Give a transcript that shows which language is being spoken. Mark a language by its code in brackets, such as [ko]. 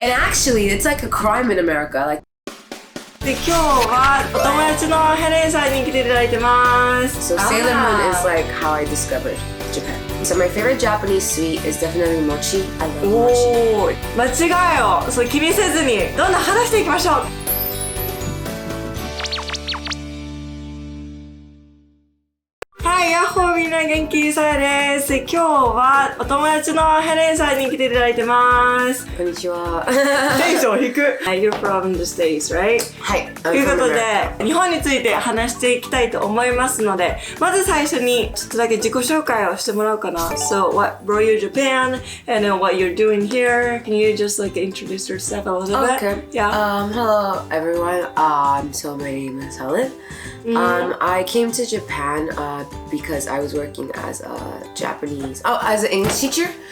[en] And actually, it's like a crime in America. Like, [ja] で今日はお友達のヘレンさんに来ていただいてます。 [en] so Sailor Moon is like how I discovered Japan. So my favorite Japanese sweet is definitely mochi. I love mochi. [ja] おー、間違いをそう気にせずにどんどん話していきましょう。はい、ヤッホーみんな元気さやです。今日はお友達のヘレンさんに来ていただいてます。こんにちは。テンション低く。 [en] You're from the States, right? [ja] はい。ということで、日本について話していきたいと思いますので、まず最初にちょっとだけ自己紹介をしてもらおうかな。 [en] So, what brought you to Japan and then what you're doing here? Can you just like introduce yourself a little bit? Okay. Yeah. Hello everyone. So my name is Helen. I came to Japan because I was working as a as an English teacher.